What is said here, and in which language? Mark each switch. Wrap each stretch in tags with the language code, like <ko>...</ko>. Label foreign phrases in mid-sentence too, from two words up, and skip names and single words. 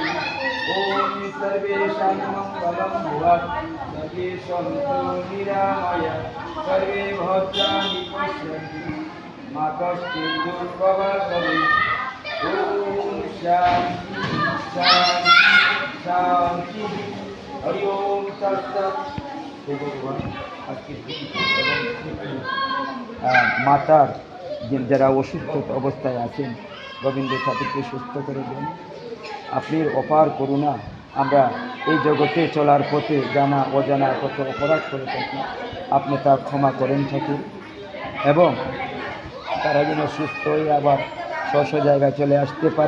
<sa>ॐ सर्वेषां मङ्गलं भुवत् सर्वे सन्तु निरामयाः सर्वे भद्राणि पश्यन्तु मा कश्चित् दुर्भगः भवेत्। ॐ शान्ति शान्ति शान्ति। हरि ओम तत्सत्।</sa> <bn>ভগবান আজকে মাতার যারা অসুস্থ অবস্থায় আছেন গোবিন্দ ঠাকুরকে সুস্থ করে দেন। আপনার অপার করুণা আমরা এই জগতে চলার পথে জানা অজানা কত অপরাধ করে থাকি, আপনি তা ক্ষমা করেন ঠাকুর, এবং তারা যেন সুস্থ হয়ে আবার স্ব জায়গায় চলে আসতে পারে।</bn>